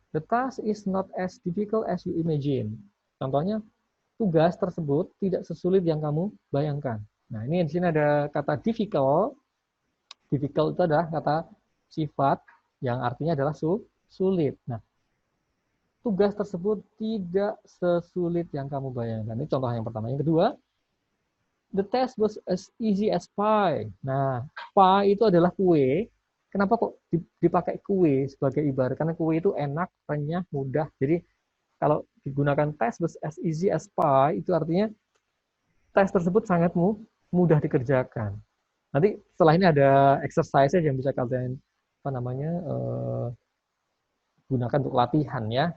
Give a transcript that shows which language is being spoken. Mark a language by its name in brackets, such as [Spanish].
[English] The task is not as difficult as you imagine. [Indonesian] Contohnya, tugas tersebut tidak sesulit yang kamu bayangkan. Nah, ini di sini ada kata difficult. Difficult itu adalah kata sifat yang artinya adalah sulit. Nah, tugas tersebut tidak sesulit yang kamu bayangkan. Ini contoh yang pertama. Yang kedua, [English] the test was as easy as pie. [Indonesian] Nah, pie itu adalah kue. Kenapa kok dipakai kue sebagai ibarat? Karena kue itu enak, renyah, mudah. Jadi kalau digunakan [English] test was as easy as pie, [Indonesian] itu artinya tes tersebut sangat mudah dikerjakan. Nanti setelah ini ada exercise yang bisa kalian gunakan untuk latihan ya.